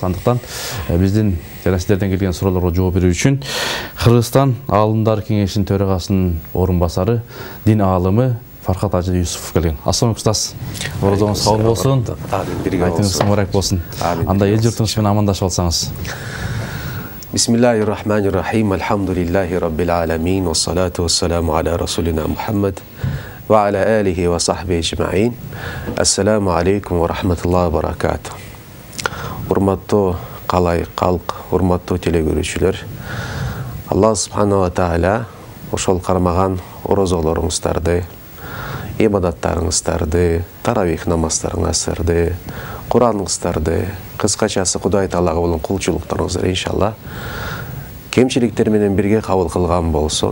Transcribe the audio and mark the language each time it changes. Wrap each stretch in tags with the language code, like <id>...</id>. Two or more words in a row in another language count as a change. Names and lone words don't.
<kk>Андықтан біздің және сіздерден келген сұрауларға жауап беру үшін Қырғызстан Ғалымдар Кеңесінің төрағасының орынбасары, дин ғалымы Фархат Ажы Юсупов келген. Ассалаумағалейкум ұстаз. Оразаңыз қабыл болсын. Айтыңыз мүбәрек болсын. Анда ел жұртыңызбен амандашып алсаңыз.</kk> <ar>بسم الله الرحمن الرحيم. الحمد لله رب العالمين. والصلاة والسلام على رسولنا محمد وعلى آله وصحبه أجمعين. السلام عليكم ورحمة الله وبركاته.</ar> <ky>Урматтуу қалай қалқ, урматтуу телегөрүүчүлөр.</ky> <ar>الله سبحانه وتعالى</ar> <ky>ошол кармаган оразаларыңыздарды, ибадаттарыңыздарды, таравих намаздарыңыздарды, Кураныңыздарды, кыскачасы Кудай Таалага болгон кулчулуктарыңызды иншалла кемчиликтер менен бирге кабыл кылган болсун.</ky>